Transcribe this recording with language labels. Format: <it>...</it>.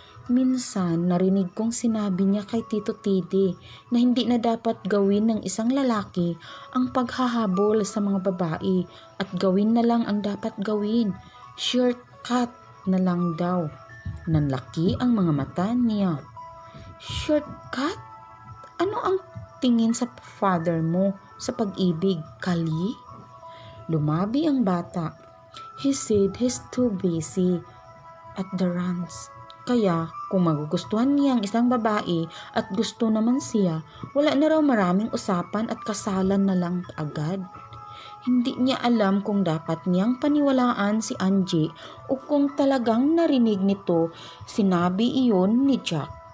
<tl>Minsan, narinig kong sinabi niya kay Tito Tidi na hindi na dapat gawin ng isang lalaki ang paghahabol sa mga babae at gawin na lang ang dapat gawin. Shortcut na lang daw. Nanlaki ang mga mata niya. Shortcut? Ano ang tingin sa father mo sa pag-ibig, Kali? Lumabi ang bata.</tl> <en>He said he's too busy at the runs.</en> <tl>Kaya kung magugustuhan niya ang isang babae at gusto naman siya, wala na raw maraming usapan at kasalan na lang agad. Hindi niya alam kung dapat niyang paniwalaan si Angie o kung talagang narinig nito sinabi iyon ni Jack.</tl>